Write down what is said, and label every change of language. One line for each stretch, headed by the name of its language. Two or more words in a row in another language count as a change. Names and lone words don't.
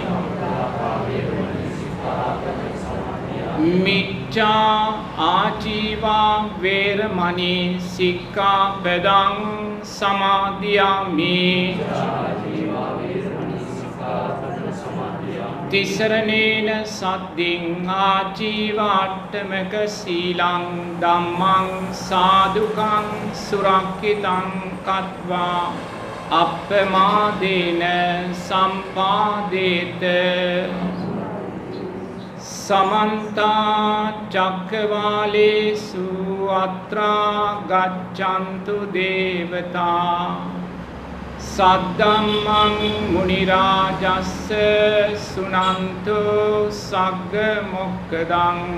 Pali: මිච්ඡා ආජීවා වේරමණී සික්ඛාපදං සමාදියාමි තිසරණේන සද්දින් ආජීවාට්ඨමක සීලං ධම්මං සාදුකං සුරක්ඛිතං කତ୍වා අප්පමාදේන සම්පාදේත සමන්ත චක්කවාලේසු අත්‍රා ගච්ඡන්තු දේවතා සද්ධම්මං මුනි රාජස්ස සුනන්තු සග්ග මොක්ඛදං